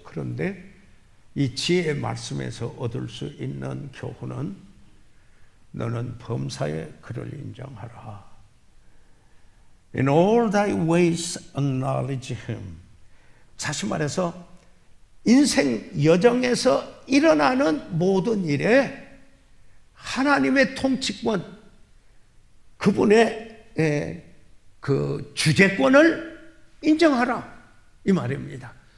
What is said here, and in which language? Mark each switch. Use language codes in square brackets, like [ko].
[ko] 그런데 이 지혜의 말씀에서 얻을 수 있는 교훈은 너는 범사에 그를 인정하라. [en] In all thy ways acknowledge him. [ko] 다시 말해서 인생 여정에서 일어나는 모든 일에 하나님의 통치권, 그분의 그 주재권을 인정하라, 이 말입니다.